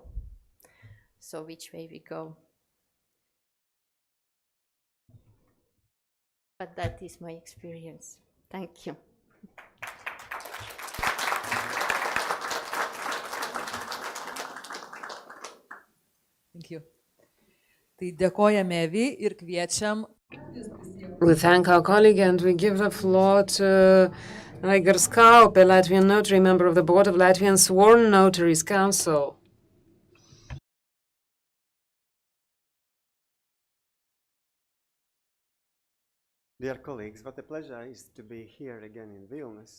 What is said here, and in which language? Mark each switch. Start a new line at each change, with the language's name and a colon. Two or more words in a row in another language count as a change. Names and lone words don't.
English: So which way we go? But that is my experience. Thank you. Thank you.
Lithuanian: Tai dėkojame Evi ir kviečiam.
English: We thank our colleague and we give the floor to Aigar Skaupe, Latvian notary, member of the board of Latvian Sworn Notaries Council. Dear colleagues, what a pleasure it is to be here again in Vilnius.